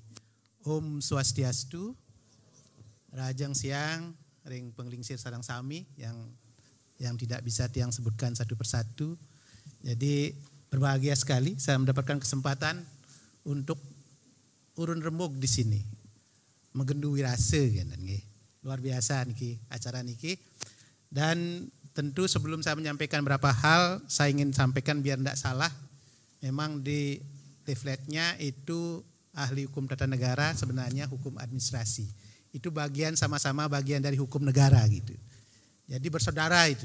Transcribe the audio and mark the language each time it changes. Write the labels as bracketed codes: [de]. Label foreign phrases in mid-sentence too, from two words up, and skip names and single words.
[ban] Om Swastiastu, Rajang Siang, Ring Penglingsir Sarang Sami [id] yang tidak bisa tiang sebutkan satu persatu. Jadi berbahagia sekali saya mendapatkan kesempatan untuk urun rembug di sini. [ban] Menggendu wirase kan nggih. [id] Luar biasa [ban] niki acara niki. [id] Dan tentu sebelum saya menyampaikan beberapa hal, saya ingin sampaikan biar tidak salah. Memang di leafletnya itu ahli hukum tata negara, sebenarnya hukum administrasi. Itu sama-sama bagian dari hukum negara gitu. Jadi bersaudara itu.